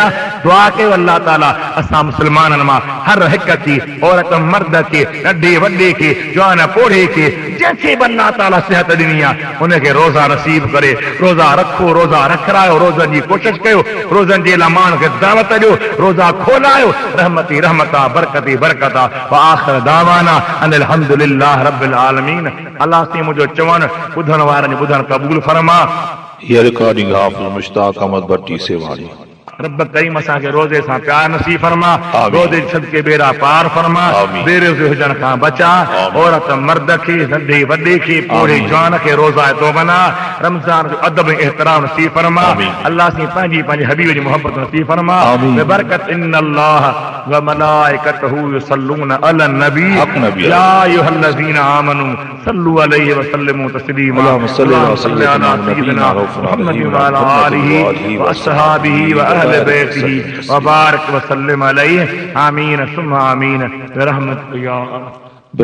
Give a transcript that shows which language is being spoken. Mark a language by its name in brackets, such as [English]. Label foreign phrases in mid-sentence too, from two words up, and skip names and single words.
[Sindhi] दुआ कयो अल्लाह ताला असां मुस्लमाननि मां हर हिक खे, औरत मर्द खे, नंढे वॾे खे, जवान पोढ़े खे, जंहिंखे बि अल्लाह ताला सिहत ॾिनी आहे उनखे रोज़ा नसीब करे। रोज़ा रखो, रोज़ा रखायो, रोज़नि जी कोशिशि कयो, रोज़नि जे लाइ माण्हुनि खे दावत ॾियो, रोज़ा खोलायो। रहमती रहमत आहे, बरकती बरकत आहे। [Arabic] وآخر دعوانا أن الحمد لله رب العالمين. [Sindhi] अल्लाह से मुंहिंजो चवणु ॿुधण वारनि जो ॿुधणु क़बूल फरमा। [Urdu] یہ ریکارڈنگ حافظ مشتاق احمد بھٹی سیوانی. [Sindhi] रब करीम असांखे रोज़े सां प्यार नसीब फरमा, रोज़े सदके बेड़ा पार फरमा, बेरोज़े हुजण खां बचा। औरत मर्द खे, नंढे वॾे खे, पोढ़े जवान खे रोज़ा तो बना। रमज़ान जो अदब एहतराम नसीब फरमा। अल्लाह से पंहिंजी हबीब जी मोहब्बत नसीब फरमा। बरकत [Arabic] إن الله وملائكته يصلون على النبي يا أيها الذين آمنوا صلوا عليه وسلموا تسليما. اللهم صل على سيدنا محمد وعلى آله وأصحابه وأهل بيته وبارك وسلم عليه. آمين ثم آمين برحمتك يا